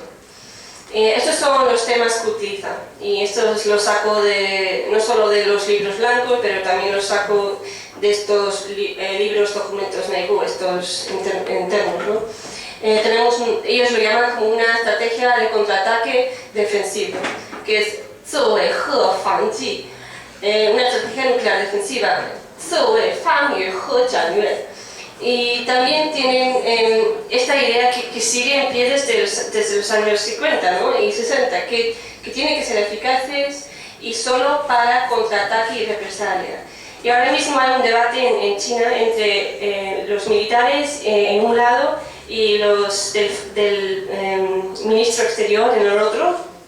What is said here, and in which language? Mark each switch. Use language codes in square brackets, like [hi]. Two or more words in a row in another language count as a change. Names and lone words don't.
[es] Estos son los temas que utiliza, y estos los saco no solo de los libros blancos, pero también los saco de estos libros, documentos Neibu, estos internos, ¿no? Ellos lo llaman como una estrategia de contraataque defensivo, que es [zh] 自卫核防技, [es] una estrategia nuclear defensiva, [zh] 自卫防御核战略. [es] Y también tienen esta idea que sigue en pie desde los años 50, ¿no? Y 60, que tienen que ser eficaces y solo para contraataque y represalia. Y ahora mismo hay un debate en China entre los militares en un lado y los del ministro exterior en el otro.